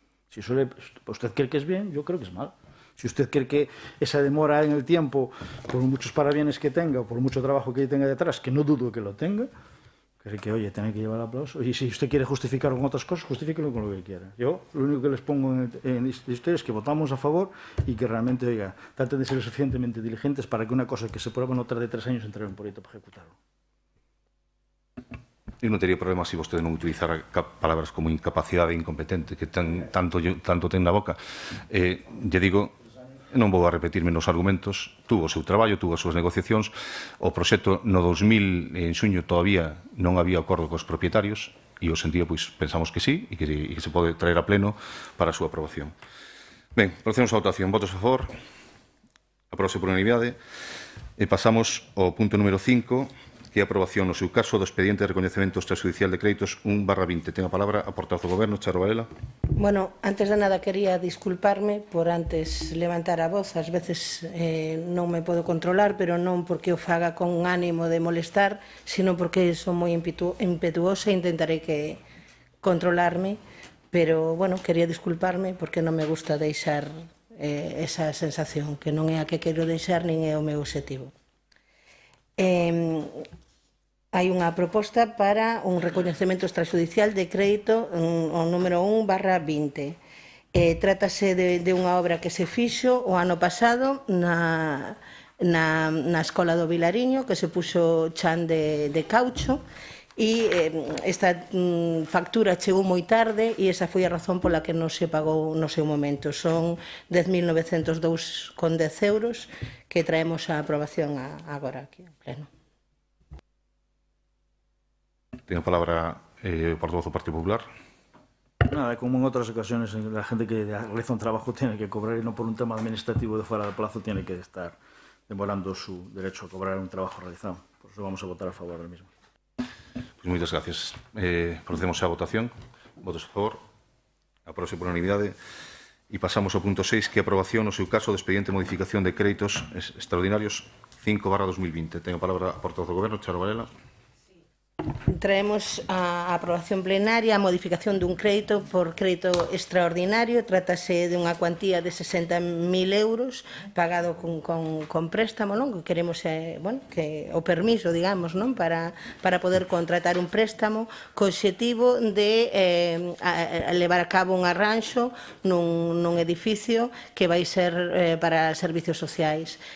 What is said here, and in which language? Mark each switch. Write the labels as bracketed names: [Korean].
[Spanish] Si usted cree que es bien, yo creo que es mal. Si usted cree que esa demora en el tiempo, por muchos parabienes que tenga, por mucho trabajo que tenga detrás, que no dudo que lo tenga, que oye, tiene que llevar aplauso. Y si usted quiere justificar con otras cosas, justifíquelo con lo que quiera. Yo lo único que les pongo en ustedes es que votamos a favor y que realmente, oiga, traten de ser suficientemente diligentes para que una cosa que se prueba no tarde 3 años entrar en un proyecto para ejecutarlo. [Galician] Eu non teria problema se vostede non utilizar palabras como incapacidade e incompetente, que tanto ten na boca. Lle digo, non vou a repetirme nos argumentos, tuvo o seu traballo, tuvo as súas negociacións, o proxecto no 2000, en xuño, todavía non había acordo cos propietarios, e o sentido, pois, pensamos que sí, e que se pode traer a pleno para a súa aprobación. Ben, procedemos a votación. Votos a favor, aprobouse por unanimidade, e pasamos ao punto número 5, que é a aprobación no seu caso do expediente de recoñecemento extrajudicial de créditos 1/20. Ten a palabra a portavoz do Goberno, Charo Varela. Bueno, antes de nada quería disculparme por antes levantar a voz. Ás veces non me podo controlar, pero non porque o faga con ánimo de molestar, sino porque son moi impetuosa e intentarei que controlarme. Pero, bueno, quería disculparme porque non me gusta deixar esa sensación, que non é a que quero deixar nin é o meu objetivo. Hai unha proposta para un recoñecemento extrajudicial de crédito o número 1/20. Trátase de unha obra que se fixo o ano pasado na Escola do Vilariño, que se puxo chan de caucho, e esta factura chegou moi tarde e esa foi a razón pola que non se pagou no seu momento. Son 10.902,10 euros que traemos a aprobación agora aquí en pleno. Ten a palabra o portavoz do Partido Popular. [Spanish] Nada, como en otras ocasiones, la gente que realiza un trabajo tiene que cobrar y no por un tema administrativo de fuera del plazo tiene que estar demorando su derecho a cobrar un trabajo realizado. Por eso vamos a votar a favor del mismo. [Galician] Pues moitas gracias. Procedemos á votación. Votos a favor. Aprobouse por unanimidade. E pasamos ao punto 6, que é a aprobación no seu caso do expediente de modificación de créditos extraordinarios 5/2020. Ten a palabra a portavoz do Goberno, Charo Varela. Traemos a aprobación plenaria a modificación dun crédito por crédito extraordinario. Trátase de unha cuantía de 60.000 euros pagado con préstamo, non? Que queremos que o permiso, digamos, non? Para poder contratar un préstamo co obxectivo de levar a cabo un arranxo nun edificio que vai ser para servicios sociais.